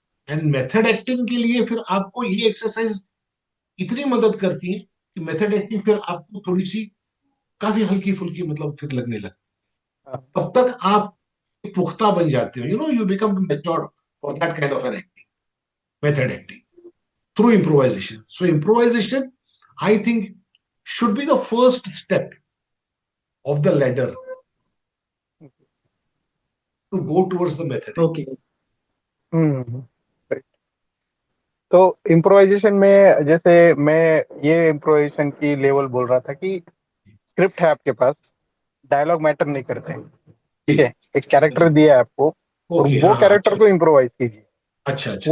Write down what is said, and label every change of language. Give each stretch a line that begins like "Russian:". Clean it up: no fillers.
Hindi: And method acting के लिए फिर आपको ये एक्सरसाइज इतनी मदद करती है कि मेथड एक्टिंग फिर आपको थोड़ी सी काफी हल्की फुल्की मतलब फिर लगने लगती। तब तक आप पुख्ता बन जाते हो,
English: You become matured for that kind of an acting, method acting through improvisation. So improvisation, I think, should be the first step of the ladder to go towards the method. Okay. Right.
Hindi: तो improvisation में जैसे मैं ये improvisation की level बोल रहा था कि स्क्रिप्ट है आपके पास, डायलॉग मैटर नहीं करते हैं, ठीक है, एक कैरेक्टर दिया है आपको और ओके, वो हाँ, कैरेक्टर अच्छा को इम्प्रोवाइज कीजिए, अच्छा अच्छा,